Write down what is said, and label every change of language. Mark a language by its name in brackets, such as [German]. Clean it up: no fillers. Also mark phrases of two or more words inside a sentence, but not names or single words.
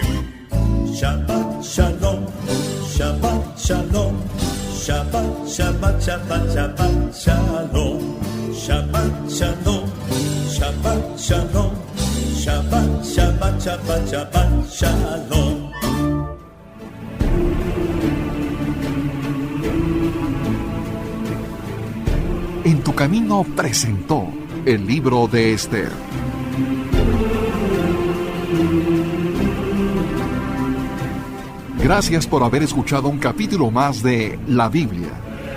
[Hebrew] שבת שלום, שבת שלום, שבת, שבת, שבת, שבת שלום, שבת שלום, שבת שלום, שבת, שבת, שבת, שבת שלום. [Spanish] En tu camino presentó el libro de Esther. Gracias por haber escuchado un capítulo más de La Biblia,